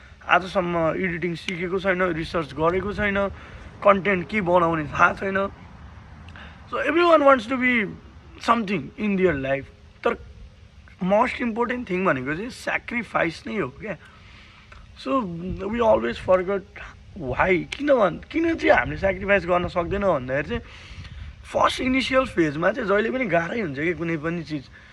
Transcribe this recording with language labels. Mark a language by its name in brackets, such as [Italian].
[Nepali] आजसम्म एडिटिङ सिकेको छैन, रिसर्च गरेको छैन, कन्टेन्ट के बनाउने थाहा छैन. [English] So everyone wants to be something in their life. [Nepali] तर मोस्ट इम्पोर्टेन्ट थिङ भनेको चाहिँ सेक्रिफाइस नै हो क्या. [English] so we always forget why, [Nepali] किन चाहिँ हामीले सेक्रिफाइस गर्न सक्दैनौँ भन्दाखेरि चाहिँ फर्स्ट इनिसियल फेजमा चाहिँ जहिले पनि गाह्रै हुन्छ कि कुनै पनि चिज.